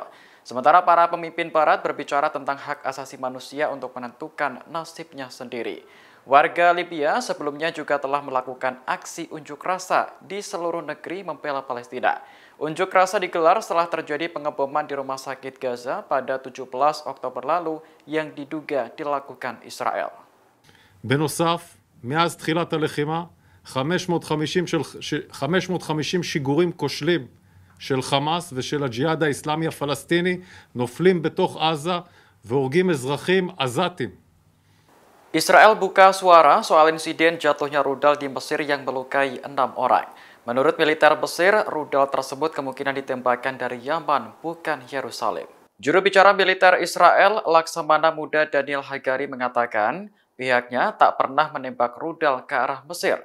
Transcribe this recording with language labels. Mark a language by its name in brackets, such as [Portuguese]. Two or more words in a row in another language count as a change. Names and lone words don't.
[Indonesian] Sementara para pemimpin barat berbicara tentang hak asasi manusia untuk menentukan nasibnya sendiri. Warga Libya sebelumnya juga telah melakukan aksi unjuk rasa di seluruh negeri membela Palestina. Unjuk rasa digelar setelah terjadi pengeboman di rumah sakit Gaza pada 17 Oktober lalu yang diduga dilakukan Israel. [Hebrew] בנוסף, מאז תחילת הלחימה, 550 שיגורים כושלים של חמאס ושל הג'יהאד האסלאמי הפלסטיני נופלים בתוך עזה והורגים אזרחים עזתים. [Indonesian] Israel buka suara soal insiden jatuhnya rudal di Mesir yang melukai 6 orang. Menurut militer Mesir, rudal tersebut kemungkinan ditembakkan dari Yaman, bukan Yerusalem. Juru bicara militer Israel, Laksamana Muda Daniel Hagari mengatakan, pihaknya tak pernah menembak rudal ke arah Mesir.